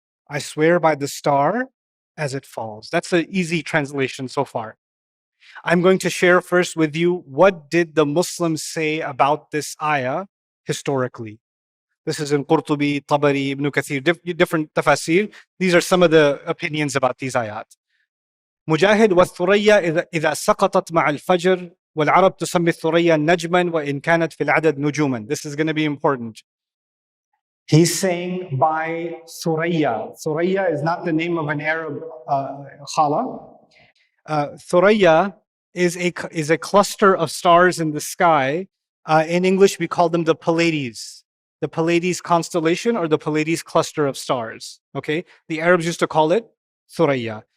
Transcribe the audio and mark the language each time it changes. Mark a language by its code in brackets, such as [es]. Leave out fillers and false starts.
[en] I swear by the star as it falls. That's an easy translation so far. I'm going to share first with you what did the Muslims say about this ayah historically. This is in Qurtubi, Tabari, Ibn Kathir, different tafasir. These are some of the opinions about these ayat. [ar] مجاهد والثريا إذا سقطت مع الفجر والعرب تسمي الثريا نجما وإن كانت في العدد نجوما. [en] This is going to be important. He's saying by Thuraya. Thuraya is not the name of an Arab khala. Thuraya is a cluster of stars in the sky. In English, we call them the Pleiades. The Pleiades constellation or the Pleiades cluster of stars. Okay? The Arabs used to call it Thuraya.